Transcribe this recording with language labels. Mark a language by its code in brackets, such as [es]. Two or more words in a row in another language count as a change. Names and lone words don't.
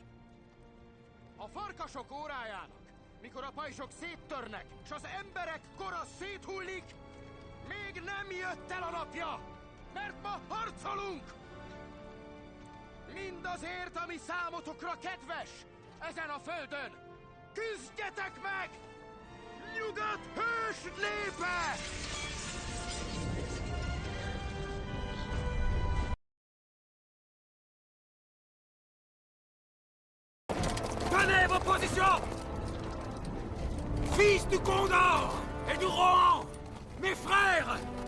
[hu] A farkasok órájának, mikor a pajzsok széttörnek, s az emberek kora széthullik, még nem jött el a napja, mert ma harcolunk! Mindazért, ami számotokra kedves, ezen a földön! Küzdjetek meg! Nyugat hős népe! [fr] Tenez vos positions! Fils du Condor et du Rohan, mes frères!